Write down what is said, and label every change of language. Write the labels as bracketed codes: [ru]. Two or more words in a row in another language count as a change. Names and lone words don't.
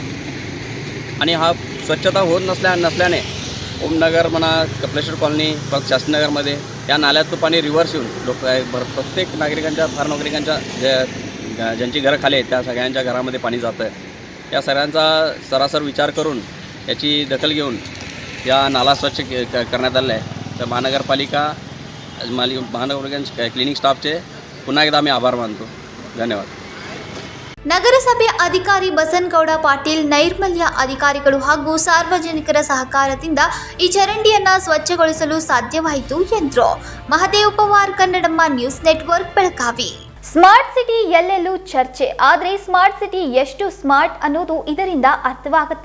[mr] आणि हा स्वच्छता होत नसल्याने ओमनगर म्हणा, कपिलेश्वर कॉलनी, परत शास्त्रीनगरमध्ये या नाल्यातून पाणी रिव्हर्स येऊन प्रत्येक नागरिकांच्या ज्यांची घरं खाली आहेत त्या सगळ्यांच्या घरामध्ये पाणी जातं आहे. या सगळ्यांचा सरासर विचार करून याची दखल घेऊन या नाला स्वच्छ करण्यात आलेला आहे. तर महानगरपालिका [en] clinic staff [mr] पुन्हा एकदा आम्ही आभार मानतो. धन्यवाद. [kn] ನಗರಸಭೆ ಅಧಿಕಾರಿ ಬಸನಗೌಡ ಪಾಟೀಲ್, ನೈರ್ಮಲ್ಯ ಅಧಿಕಾರಿಗಳು ಹಾಗೂ ಸಾರ್ವಜನಿಕರ ಸಹಕಾರದಿಂದ ಈ ಚರಂಡಿಯನ್ನು ಸ್ವಚ್ಛಗೊಳಿಸಲು ಸಾಧ್ಯವಾಯಿತು ಎಂದರು. ಮಹದೇವ್ ಪವಾರ್, ಕನ್ನಡಮ್ಮ ನ್ಯೂಸ್ ನೆಟ್ವರ್ಕ್, ಬೆಳಗಾವಿ. [en] smart city [kn] ಎಲ್ಲೆಲ್ಲೂ ಚರ್ಚೆ, ಆದರೆ [en] smart city [kn] ಎಷ್ಟು ಸ್ಮಾರ್ಟ್ ಅನ್ನೋದು ಇದರಿಂದ ಅರ್ಥವಾಗುತ್ತೆ.